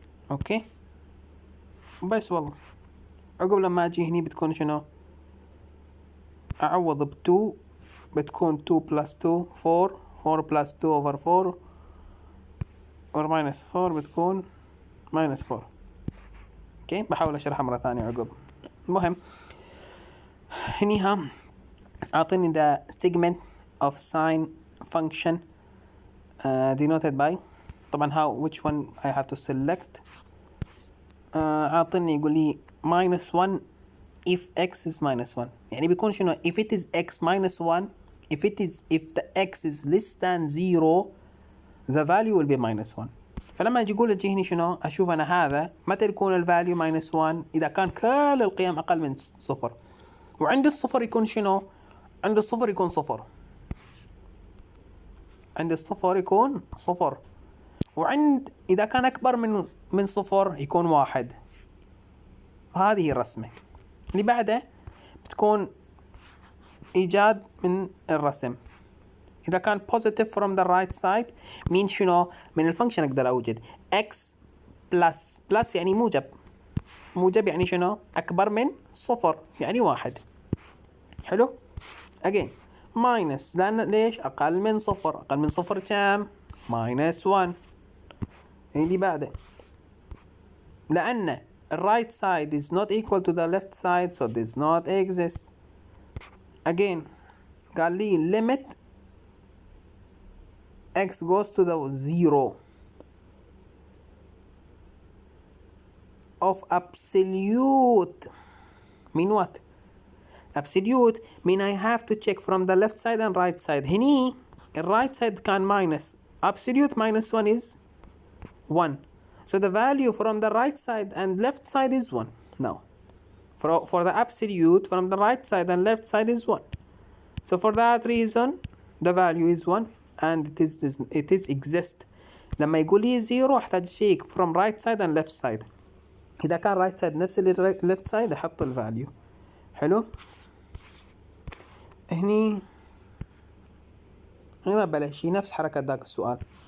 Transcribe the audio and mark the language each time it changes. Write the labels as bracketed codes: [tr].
[ar] اوكي بس والله عقب لما اجي هني بتكون شنو؟ اعوض ب2 بتكون 2 plus 2 4 4 plus 2 over 4 or minus 4 بتكون minus 4. اوكي بحاول اشرحها مرة ثانية عقب. [en] المهم هنيها اعطيني the segment of sine function denoted by، طبعا which one I have to select. اعطيني يقول لي minus 1 if x is minus 1، يعني بيكون شنو؟ if it is x minus 1 if the x is less than 0 the value will be minus 1. [ar] فلما اجي اقول اجي هني شنو؟ اشوف انا هذا متى يكون الفاليو minus 1؟ اذا كان كل القيم اقل من 0، وعند الصفر يكون شنو؟ عند الصفر يكون 0. عند الصفر يكون صفر، وعند إذا كان أكبر من صفر يكون واحد. هذه الرسمة. اللي بعده بتكون إيجاد من الرسم. إذا كان positive from the right side مين شنو؟ من الفانكشن أقدر أوجد x plus يعني موجب. موجب يعني شنو؟ أكبر من صفر يعني واحد. حلو؟ again minus لأن ليش؟ أقل من صفر. أقل من صفر كم؟ minus 1. [en] اللي بعده لأن right side is not equal to the left side so does not exist. again قال لي limit x goes to the 0 of absolute mean what? absolute mean I have to check from the left side and right side. هني right side كان minus, absolute minus 1 is 1, so the value from the right side and left side is 1. now for the absolute from the right side and left side is 1, so for that reason the value is 1 and it is exist. لما يقول لي 0 احتاج شيء from right side and left side. [ar] إذا كان right side نفس اللي left side أحط الفاليو. حلو. هني ما بلاش نفس حركة ذاك السؤال.